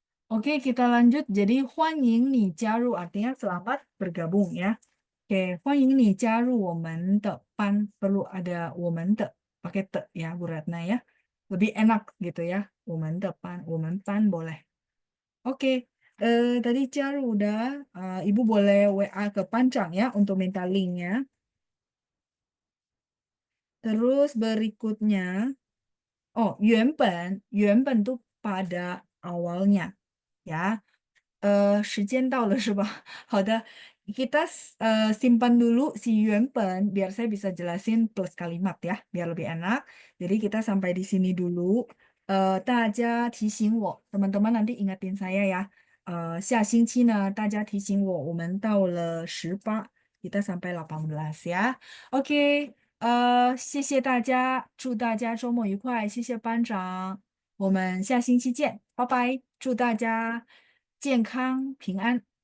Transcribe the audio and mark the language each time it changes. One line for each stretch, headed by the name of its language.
Indonesian: Oke, kita lanjut. Jadi,
Chinese: 欢迎你加入
Indonesian: artinya selamat bergabung ya.
Chinese: Oke, 欢迎你加入我们的班.
Indonesian: Perlu ada
Chinese: 我们的,
Indonesian: pakai te ya, Bu Ratna ya. Lebih enak gitu ya.
Chinese: 我们的班, 我们班 boleh.
Indonesian: Oke, tadi jaru udah. Ibu boleh WA ke Panjang ya untuk minta linknya. Terus berikutnya, oh, 原本tuh pada awalnya. Ya,
Chinese: 时间到了是吧？好的，
Indonesian: kita simpan dulu si 原本 biar saya bisa jelasin plus kalimat ya, biar lebih enak. Jadi kita sampai di sini dulu.
Chinese: 大家提醒我,
Indonesian: teman-teman nanti ingatin saya ya.
Chinese: 下星期呢，大家提醒我，我们到了18,
Indonesian: kita sampai 18 ya.
Chinese: Oke, 谢谢大家，祝大家周末愉快，谢谢班长。我们下星期见，拜拜！祝大家健康平安。